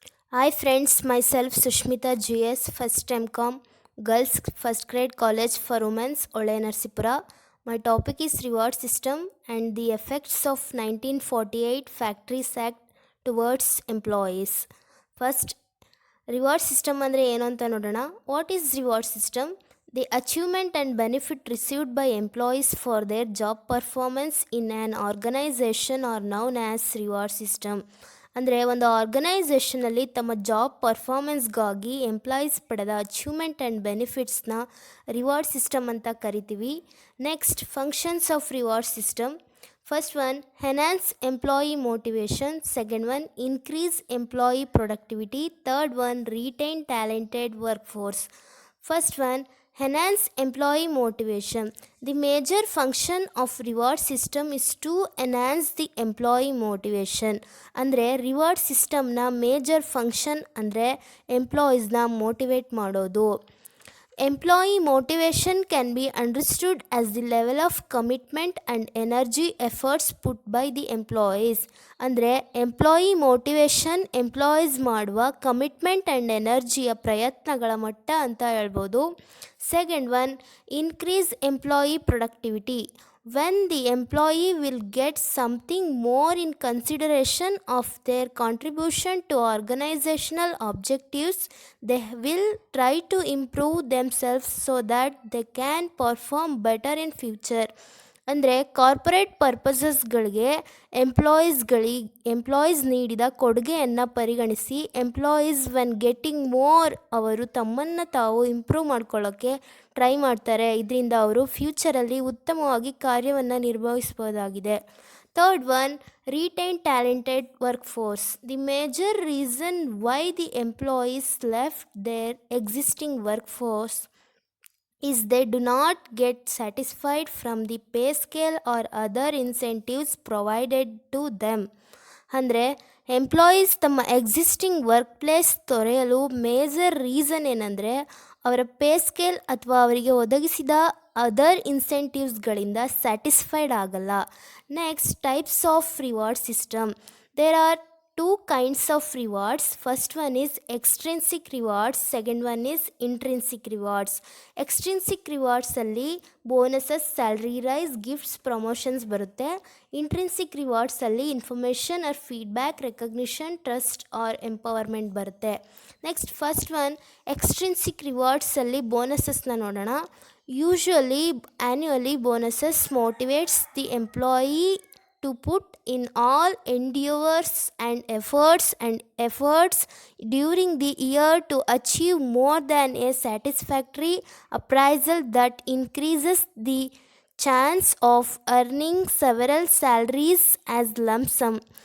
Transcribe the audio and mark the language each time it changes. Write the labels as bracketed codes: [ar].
[en] Hi friends, myself Sushmita GS, first MCom, Girls First Grade College for Women's, Ole Narsipura. My topic is reward system and the effects of 1948 Factories Act towards employees. [kn] First, reward system ಅಂದರೆ ಏನು ಅಂತ ನೋಡೋಣ. [en] What is reward system? The achievement and benefit received by employees for their job performance in an organisation are known as reward system. [kn] ಅಂದರೆ ಒಂದು ಆರ್ಗನೈಸೇಷನಲ್ಲಿ ತಮ್ಮ job ಪರ್ಫಾರ್ಮೆನ್ಸ್ಗಾಗಿ employees ಪಡೆದ achievement and ಬೆನಿಫಿಟ್ಸ್ನ reward system ಅಂತ ಕರಿತೀವಿ. [en] Next, functions of reward system. First one, enhance employee motivation. Second one, increase employee productivity. Third one, retain talented workforce. First one, enhance employee motivation. The major function of reward system is to enhance the employee motivation. [kn] ಅಂದರೆ reward ಸಿಸ್ಟಮ್ನ major function ಅಂದರೆ ಎಂಪ್ಲಾಯೀಸ್ನ motivate ಮಾಡೋದು. [en] Employee motivation can be understood as the level of commitment and energy efforts put by the employees. [kn] ಅಂದರೆ employee motivation employees ಮಾಡುವ commitment and ಎನರ್ಜಿಯ ಪ್ರಯತ್ನಗಳ ಮಟ್ಟ ಅಂತ ಹೇಳ್ಬೋದು. [en] Second one, increase employee productivity. When the employee will get something more in consideration of their contribution to organizational objectives, they will try to improve themselves so that they can perform better in future. [kn] ಅಂದರೆ corporate ಪರ್ಪಸಸ್ಗಳಿಗೆ employees ನೀಡಿದ ಕೊಡುಗೆಯನ್ನು ಪರಿಗಣಿಸಿ employees [en] when getting more [kn] ಅವರು ತಮ್ಮನ್ನು ತಾವು improve ಮಾಡ್ಕೊಳ್ಳೋಕ್ಕೆ try ಮಾಡ್ತಾರೆ. ಇದರಿಂದ ಅವರು ಫ್ಯೂಚರಲ್ಲಿ ಉತ್ತಮವಾಗಿ ಕಾರ್ಯವನ್ನು ನಿರ್ವಹಿಸ್ಬೋದಾಗಿದೆ. [en] Third one, retain talented workforce. The major reason why the employees left their existing workforce is they do not get satisfied from the pay scale or other incentives provided to them. [kn] ಅಂದರೆ employees ತಮ್ಮ existing work place ತೊರೆಯಲು major reason ಏನಂದರೆ ಅವರ pay scale ಅಥವಾ ಅವರಿಗೆ ಒದಗಿಸಿದ other ಇನ್ಸೆಂಟಿವ್ಸ್ಗಳಿಂದ satisfied ಆಗಲ್ಲ. [en] Next, types of reward system. There are two kinds of rewards. First one is extrinsic rewards, second one is intrinsic rewards. [kn] Extrinsic rewards ಅಲ್ಲಿ bonuses, salary rice, gifts, promotions ಬರುತ್ತೆ. Intrinsic rewards ಅಲ್ಲಿ information R feedback, recognition, trust R empowerment ಬರುತ್ತೆ. Next, first one extrinsic rewards ಅಲ್ಲಿ ಬೋನಸಸ್ನ ನೋಡೋಣ. [en] Usually annually bonuses motivates the employee to put in all endeavors and efforts during the year to achieve more than a satisfactory appraisal that increases the chance of earning several salaries as lump sum.